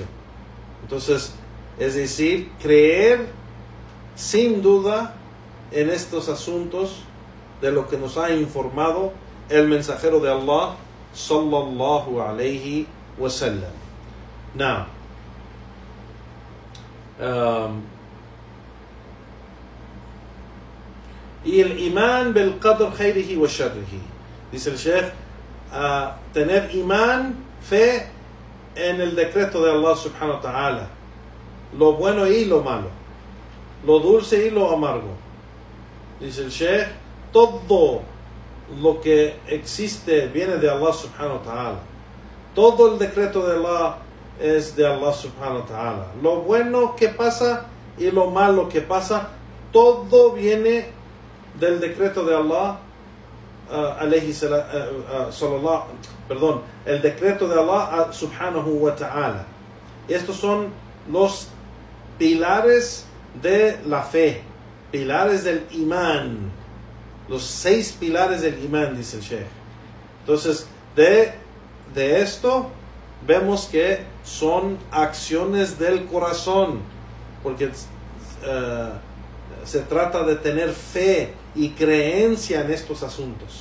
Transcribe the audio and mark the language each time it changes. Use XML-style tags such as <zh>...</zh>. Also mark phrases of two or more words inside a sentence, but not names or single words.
<es>Entonces, es decir, creer sin duda en estos asuntos de lo que nos ha informado el mensajero de Allah</es> <ar>صلى الله عليه وسلم.</ar> <es>Now, y el imán</es> <ar>بالقدر خيره وشره,</ar> <es>dice el Sheikh, tener imán, fe en el decreto de Allah</es> <ar>سبحانه وتعالى,</ar> <es>lo bueno y lo malo, lo dulce y lo amargo. Dice el Sheikh, todo lo que existe viene de Allah</es> <ar>سبحانه وتعالى.</ar> <es>Todo el decreto de Allah es de Allah</es> <ar>سبحانه وتعالى.</ar> <es>Lo bueno que pasa y lo malo que pasa, todo viene del decreto de Allah, el decreto de Allah</es> <ar>سبحانه وتعالى.</ar> <es>Estos son los pilares de la fe, pilares del imán, los 6 pilares del imán, dice el Sheikh. Entonces, de esto vemos que son acciones del corazón, porque se trata de tener fe y creencia en estos asuntos.</es>